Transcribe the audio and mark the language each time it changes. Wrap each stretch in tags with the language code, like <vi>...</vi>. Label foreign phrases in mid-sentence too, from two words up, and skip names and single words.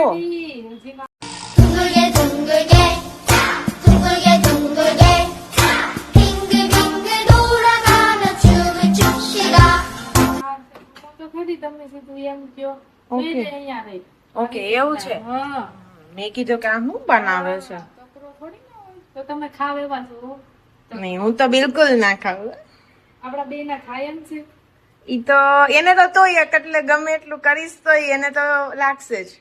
<ko>둥글게 둥글게 둥글게 둥글게 빙글빙글 돌아가며 춤을 춥시다.</ko> <gu>તો ખરી તમે સીધું એમ કયો. ઓકે. એ જ અહીંયા રહી. ઓકે, એવું છે. હા. મેં કીધું કે આ શું બનાવે છે. છોકરો થોડી ના હોય. તો તમે ખાવ એવા છો. નહીં, હું તો બિલકુલ ના ખાઉં. આપડા બે ના ખાય એમ છે. ઈ તો એને તો તોય એટલે ગમે એટલું કરીશ તોય એને તો લાગશે જ.</gu>